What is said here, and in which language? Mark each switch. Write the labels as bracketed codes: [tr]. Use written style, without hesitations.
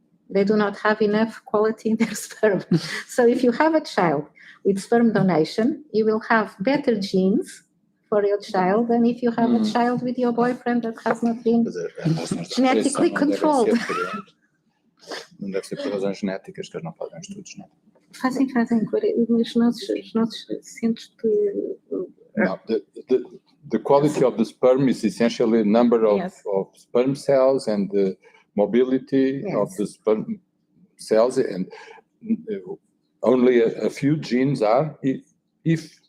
[en] They do not have enough quality in their sperm. So if you have a child with sperm donation, you will have better genes for your child than if you have a child with your boyfriend that has not been genetically controlled. [pt] Não deve ser por razões genéticas que eles não fazem estudos, não? Fazem, os nossos centros de... [en] No, the quality of the sperm is essentially the number of, Yes. of sperm cells and the mobility of Yes. the sperm cells, and only a few genes are, if